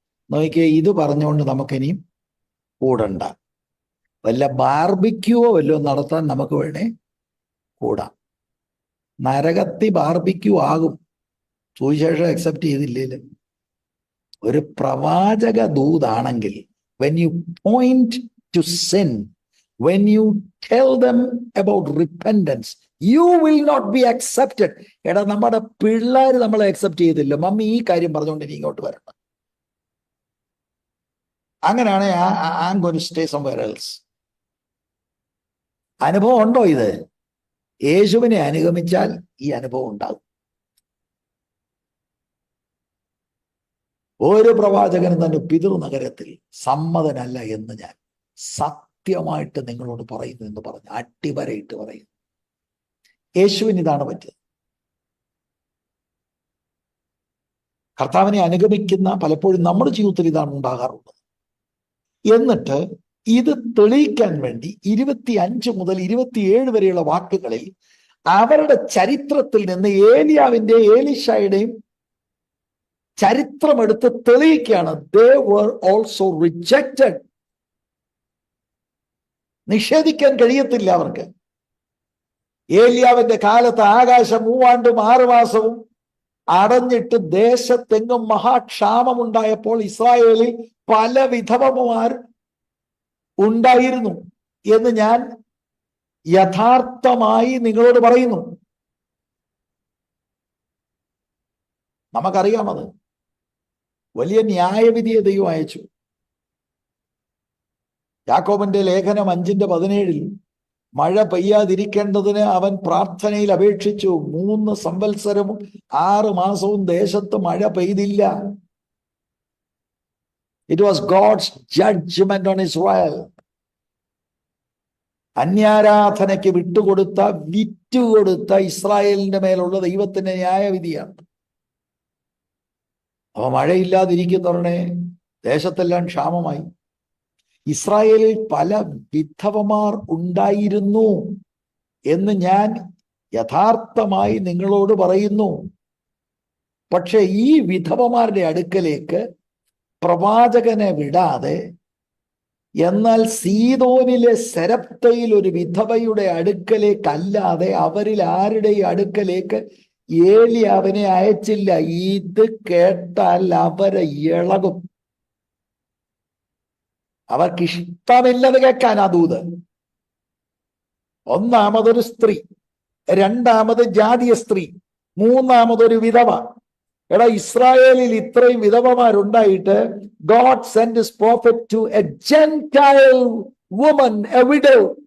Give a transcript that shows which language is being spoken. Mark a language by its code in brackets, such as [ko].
[ml] നോക്കിയേ, ഇത് പറഞ്ഞുകൊണ്ട് നമുക്കിനിയും കൂടണ്ട. വല്ല ബാർബിക്യൂവോ വല്ലോ നടത്താൻ നമുക്ക് വേണേ കൂടാം. നരകത്തി ബാർബിക്യൂ ആകും സുവിശേഷം അക്സെപ്റ്റ് ചെയ്തില്ലേലും. ഒരു പ്രവാചക ദൂതാണെങ്കിൽ [en] when you point to sin, when you tell them about repentance, you will not be accepted. [ml] എടാ, നമ്മുടെ പിള്ളേർ നമ്മളെ അക്സെപ്റ്റ് ചെയ്തില്ല. മമ്മി ഈ കാര്യം പറഞ്ഞുകൊണ്ട് ഇനി ഇങ്ങോട്ട് വരണം. അങ്ങനെയാണ് [en] I'm going to stay somewhere else. [ml] അനുഭവം ഉണ്ടോ? ഇത് യേശുവിനെ അനുഗമിച്ചാൽ ഈ അനുഭവം ഉണ്ടാകും. ഒരു പ്രവാചകനും തന്റെ പിതൃനഗരത്തിൽ സമ്മതനല്ല എന്ന് ഞാൻ സത്യമായിട്ട് നിങ്ങളോട് പറയുന്നു എന്ന് പറഞ്ഞ് അട്ടിവരയിട്ട് പറയുന്നു. യേശുവിന് ഇതാണ് പറ്റിയത്. കർത്താവിനെ അനുഗമിക്കുന്ന പലപ്പോഴും നമ്മുടെ ജീവിതത്തിൽ ഇതാണ് ഉണ്ടാകാറുള്ളത്. എന്നിട്ട് ഇത് തെളിയിക്കാൻ വേണ്ടി 25 മുതൽ 27 വരെയുള്ള വാക്കുകളിൽ അവരുടെ ചരിത്രത്തിൽ നിന്ന് ഏലിയാവിന്റെ ഏലീശായുടെയും ചരിത്രമെടുത്ത് തെളിയിക്കുകയാണ്. [en] They were also rejected. [ml] നിഷേധിക്കാൻ കഴിയത്തില്ല അവർക്ക്. ഏലിയാവിന്റെ കാലത്ത് ആകാശം 3 ആണ്ടും 6 മാസവും അടഞ്ഞിട്ട് ദേശത്തെങ്ങും മഹാക്ഷാമമുണ്ടായപ്പോൾ ഇസ്രായേലിൽ പല വിധവമാർ ഉണ്ടായിരുന്നു എന്ന് ഞാൻ യഥാർത്ഥമായി നിങ്ങളോട് പറയുന്നു. നമുക്കറിയാമത്. വലിയ ന്യായവിധിയെ ദൈവം അയച്ചു. യാക്കോബിന്റെ ലേഖനം 5:17 മഴ പെയ്യാതിരിക്കേണ്ടതിന് അവൻ പ്രാർത്ഥനയിൽ അപേക്ഷിച്ചു. 3 സംവത്സരവും 6 മാസവും ദേശത്ത് മഴ പെയ്തില്ല. [en] It was God's judgment on Israel. [ml] അന്യാരാധനയ്ക്ക് വിറ്റുകൊടുത്ത ഇസ്രായേലിന്റെ മേലുള്ള ദൈവത്തിന്റെ ന്യായവിധിയാണ്. അവ മഴയില്ലാതിരിക്കുന്നവരുടെ ദേശത്തെല്ലാം ക്ഷാമമായി. ഇസ്രായേലിൽ പല വിധവമാർ ഉണ്ടായിരുന്നു എന്ന് ഞാൻ യഥാർത്ഥമായി നിങ്ങളോട് പറയുന്നു. പക്ഷെ ഈ വിധവമാരുടെ അടുക്കലേക്ക് പ്രവാചകനെ വിടാതെ, എന്നാൽ സീദോനിലെ സെരപ്തയിൽ ഒരു വിധവയുടെ അടുക്കലേക്കല്ലാതെ അവരിൽ ആരുടെയും അടുക്കലേക്ക് ഏലിയാവിനെ അയച്ചില്ല. ഇത് കേട്ടാൽ അവരെ ഇളകും. അവർക്കിഷ്ടമില്ലത് കേൾക്കാൻ ആ ദൂത്. ഒന്നാമതൊരു സ്ത്രീ, രണ്ടാമത് ജാതീയ സ്ത്രീ, മൂന്നാമതൊരു വിധവ. എടാ, ഇസ്രായേലിൽ ഇത്രയും വിധവമാരുണ്ടായിട്ട് [en] God sent his prophet to a Gentile woman, a widow.